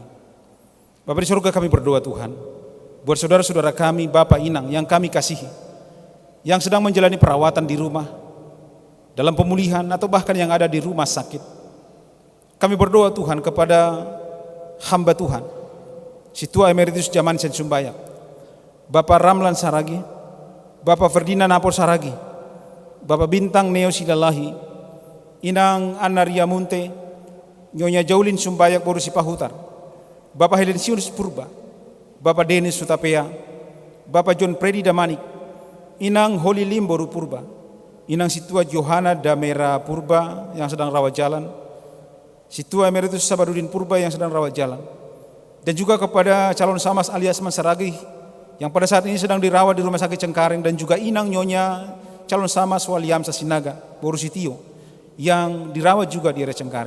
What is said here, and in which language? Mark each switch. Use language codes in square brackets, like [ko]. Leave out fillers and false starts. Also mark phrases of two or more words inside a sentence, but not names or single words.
[id] Bapa di surga, kami berdoa Tuhan buat saudara-saudara kami, Bapak Inang yang kami kasihi, yang sedang menjalani perawatan di rumah, dalam pemulihan atau bahkan yang ada di rumah sakit. Kami berdoa Tuhan kepada hamba Tuhan, si Tua Emeritus Jamansen Sumbayak, Bapak Ramlan Saragi, Bapak Ferdinand Napol Saragi, Bapak Bintang Neo Silalahi, Inang Anaria Munte, Nyonya Jaulin Sumbayak Borusi Pahutar, Bapak Helensius Purba, Bapak Denis Sutapea, Bapak John Predi Damanik, Inang Holy Limboru Purba, Inang si Tua Johana Damera Purba yang sedang rawat jalan, si Tua Emeritus Sabarudin Purba yang sedang rawat jalan, dan juga kepada calon Samas alias Mansaragi yang pada saat ini sedang dirawat di Rumah Sakit Cengkaring, dan juga Inang Nyonya calon Samas Waliamsa Sinaga Borusitio yang dirawat juga di area Cengkaring.